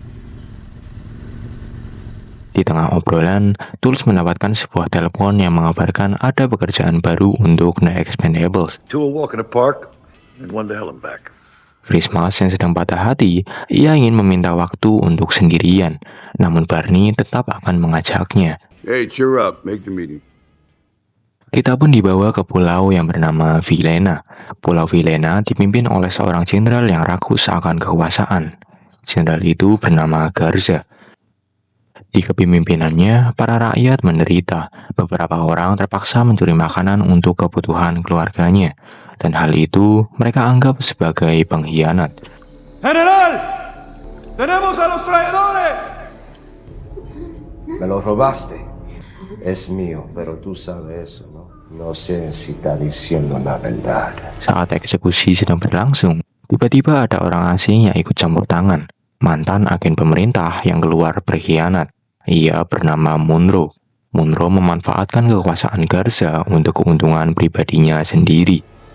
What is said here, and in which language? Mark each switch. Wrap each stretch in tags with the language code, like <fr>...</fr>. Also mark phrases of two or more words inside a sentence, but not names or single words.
<id>Di tengah obrolan, Tools mendapatkan sebuah telepon yang mengabarkan ada pekerjaan baru untuk The Expendables. Christmas yang sedang patah hati, ia ingin meminta waktu untuk sendirian. Namun Barney tetap akan mengajaknya.</id> <en>Hey, cheer up. Make the meeting.</en> <id>Kita pun dibawa ke pulau yang bernama Vilena. Pulau Vilena dipimpin oleh seorang jenderal yang rakus akan kekuasaan. Jenderal itu bernama Garza. Di kepemimpinannya, para rakyat menderita. Beberapa orang terpaksa mencuri makanan untuk kebutuhan keluarganya. Dan hal itu mereka anggap sebagai pengkhianat.</id> <es>General, tenemos a los traidores. Me lo robaste. Es mío, pero tú sabes eso, ¿no? No sé si está diciendo la verdad.</es> <id>Saat eksekusi sedang berlangsung, tiba-tiba ada orang asing yang ikut campur tangan. Mantan agen pemerintah yang keluar berkhianat. Ia bernama Monroe. Monroe memanfaatkan kekuasaan Garza untuk keuntungan pribadinya sendiri.</id>